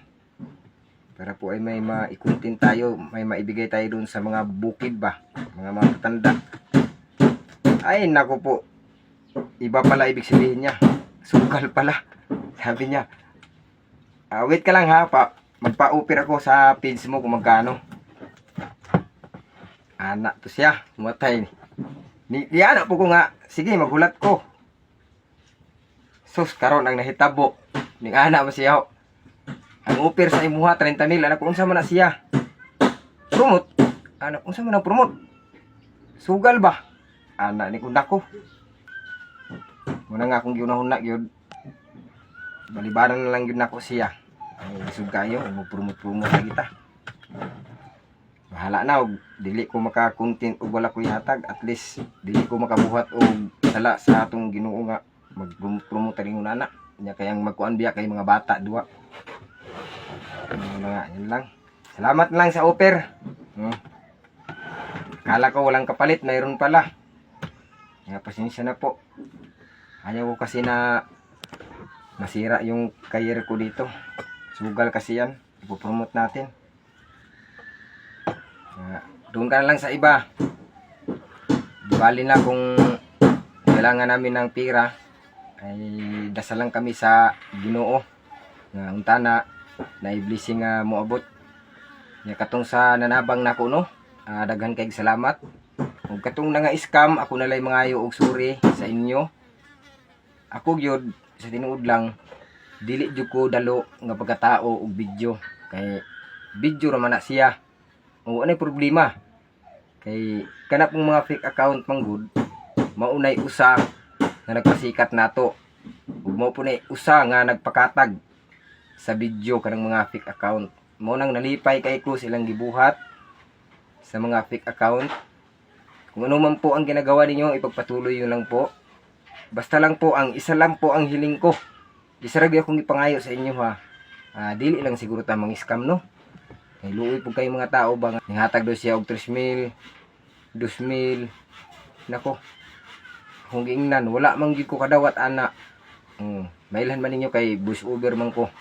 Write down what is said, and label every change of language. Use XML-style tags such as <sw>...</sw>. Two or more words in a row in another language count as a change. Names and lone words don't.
<tl>Para po ay may maikuntin tayo, may maibigay tayo dun sa mga bukid ba, mga matatanda. Ay, nako po. Iba pala ibig sabihin niya. Sugal pala. Sabi niya, wait ka lang ha, magpa-offer ako sa page mo kung magkano.</tl> <ceb>Anak to siya, matay. Di anak po ko nga, sige magulat ko. Sus, karon ang nahitabo. Ning anak mo siya. Ang offer sa imuha 30,000, anak unsa man na siya? Promote. Anak unsa man ang promote? Sugal ba? Anak ni kunda ko. Muna nga akong giunahuna gyud. Balibaran na lang gyud nako siya. Ay isug kayo, mo-promote na kita. Bahala na og dili ko maka-content og wala ko ihatag, at least dili ko makabuhat og sala sa atong Ginoo nga mag-promote ring unana. Nya kayang magkuan biya kay mga bata duwa.</ceb> <tl>Yan lang. Salamat lang sa offer. Kala ko walang kapalit, mayroon pala. Nga pasensya na po. Ayaw ko kasi na masira yung career ko dito. Sugal kasi yan. Ipopromote natin. Doon ka na lang sa iba. Bali na kung kailangan namin ng pira, ay dasal lang kami sa Ginoo.</tl> <ceb>Nga unta na i-blessing moabot. Nya katong sa nanabang nako no. Daghan kay salamat. Ug katong nga scam, ako nalay mangayo og suri sa inyo. Ako gyud sa tinuod lang dili jud ko dalo nga pagkatao og video, kay video ra man na siya. O anay problema. Kay kana pong mga</ceb> <en>fake account</en> <ceb>manggod, maunay usa nga nagpasikat nato. Ug mao po nay usa nga nagpakatag sa video kanang mga</ceb> <en>fake account.</en> <ceb>Mo nang nalipay kay ko silang gibuhat sa mga</ceb> <en>fake account.</en> <tl>Kung ano man po ang ginagawa ninyo, ipagpatuloy yun lang po. Basta lang po, isa lang po ang hiling ko.</tl> <ceb>Disarag akong ipangayo sa inyo ha. Dili lang siguro tamang scam no. Kay luoy po kayo mga tao ba nga nihatag do siya og 3,000, 2,000. Nako. Kung giingnan, wala man gyud ko kadawat ana. Mailhan man ninyo kay</ceb> <en>voice over</en> <ceb>man ko.</ceb>